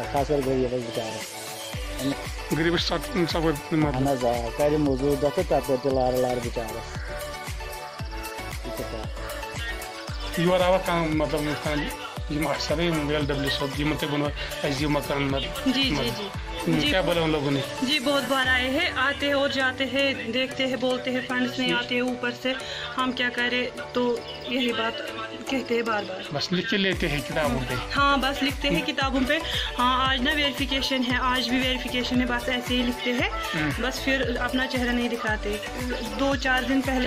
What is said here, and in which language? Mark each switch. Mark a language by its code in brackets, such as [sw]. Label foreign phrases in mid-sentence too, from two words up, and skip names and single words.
[ks] خاص کر غریٖبس بِچارس غریٖبس چھِ اہن حظ کرِ موٚزوٗرۍ دۄہ تہٕ تپٲرۍ تہِ لارٕ بِچارس یور آوا کانٛہہ مطلب یِم افسر LW صٲب یِمن تۄہہِ ووٚنوٕ اَسہِ دِیِو مکان [ur] جی کیا بولا ان لوگوں نے جی بہت بار آئے ہیں آتے ہیں اور جاتے ہیں دیکھتے ہیں بولتے ہیں فنڈس نہیں آتے ہیں اوپر سے ہم کیا کریں تو یہی بات کہتے ہیں بار بار بس لکھ کے لیتے ہیں کتابوں پہ ہاں بس لکھتے ہیں کتابوں پہ ہاں آج نا ویریفیکیشن ہے آج بھی ویریفیکیشن ہے بس ایسے ہی لکھتے ہیں بس پھر اپنا چہرہ نہیں دکھاتے 2-4 دن پہلے